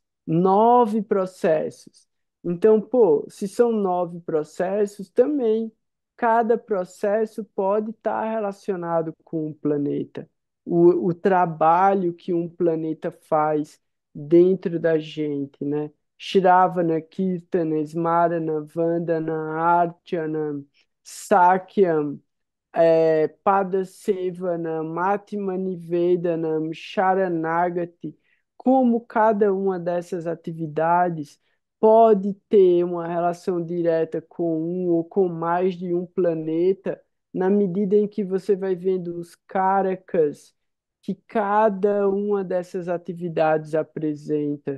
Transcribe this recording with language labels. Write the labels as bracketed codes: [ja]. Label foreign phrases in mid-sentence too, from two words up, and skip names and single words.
[pt] 9 processos. Então, pô, se são 9 processos, também cada processo pode estar relacionado com o planeta. O trabalho que um planeta faz dentro da gente, né? [sa] श्रवण कीर्तन स्मरण वन्दन अर्चन सख्यम् पादसेवन आत्मनिवेदनम् शरणागति, [pt] como cada uma dessas atividades pode ter uma relação direta com um ou com mais de um planeta, na medida em que você vai vendo os karakas que cada uma dessas atividades apresenta.